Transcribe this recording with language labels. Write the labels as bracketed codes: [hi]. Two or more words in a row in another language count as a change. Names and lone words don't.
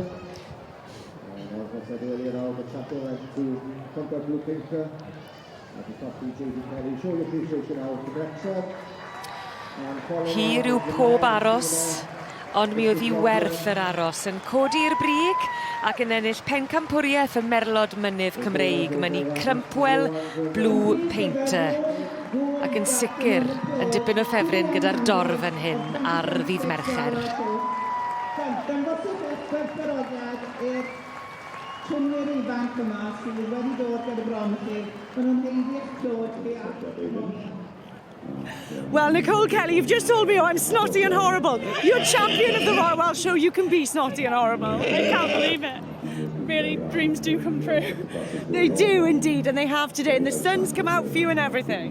[en] As I said earlier, now the chapter went to Crumple Blue Pinker. At the top, JD Kelly, show your appreciation now to Wrexham. [cy] Hir yw pob aros, ond mi oedd hi werth yr aros yn codi'r brig ac yn ennill pencampwriaeth y Merlod Mynydd Cymreig. Mae'n ni Crumpwell Blue Painter. Ac yn sicr yn dipyn o ffefryn gyda'r dorf yn hyn ar ddydd Mercher. Dangoswch eich gwerthfawrogiad i'r trwmwyr ifanc yma sydd wedi dod gyda bron chi. Maen nhw'n heiddi eich clod chi at. [en] Well, Nicole Kelly, you've just told me, oh, I'm snotty and horrible. You're champion of the Royal Welsh Show. You can be snotty and horrible. I can't believe it. Really, dreams do come true. They do indeed, and they have today. And the sun's come out for you and everything.